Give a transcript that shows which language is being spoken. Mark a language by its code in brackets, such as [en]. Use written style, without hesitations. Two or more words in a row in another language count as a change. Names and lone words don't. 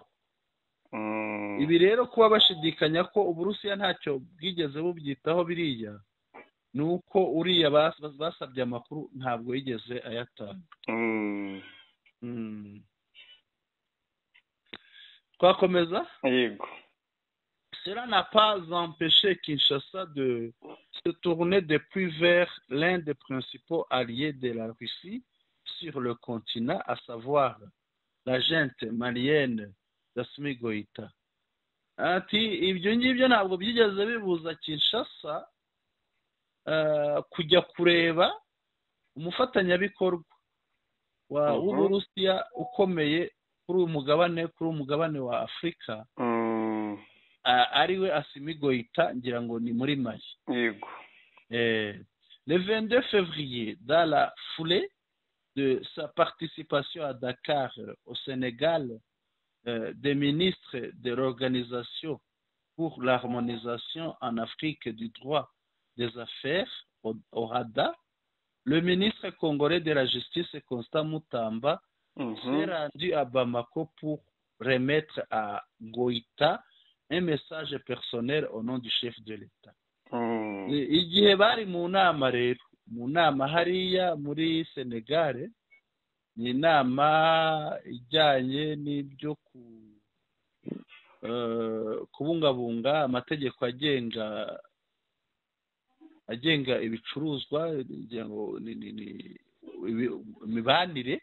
[rw] Ibi rero kuba bashidikanya ko Uburusiya ntacyo bwigeze bubyitaho biriya ni uko uriya basabye amakuru ntabwo yigeze ayatanga. Twakomeza. yego [fr] Cela n'a pas empêché Kinshasa de se tourner depuis vers l'un des principaux alliés de la Russie sur le continent, à savoir la junte malienne d'Assimi Goïta. [rw] Ati ibyo ngibyo ntabwo byigeze bibuza Kinshasa kujya kureba umufatanyabikorwa w'Uburusiya ukomeye kuri umugabane wa Afurika, ariwe Assimi Goïta, ngira ngo ni muri Mali. yego [fr] Le 22 février, dans la foulée de sa participation à Dakar au Sénégal, des ministres de l'Organisation pour l'harmonisation en Afrique du droit des affaires, OHADA, le ministre congolais de la Justice, Constant Mutamba, s'est rendu à Bamako pour remettre à Goïta un message personnel au nom du chef de l'État. [rw] Igihe bari mu nama rero, mu nama hariya muri Senegal, ni inama ijyanye n'ibyo kubungabunga amategeko agenga ibicuruzwa, imibanire.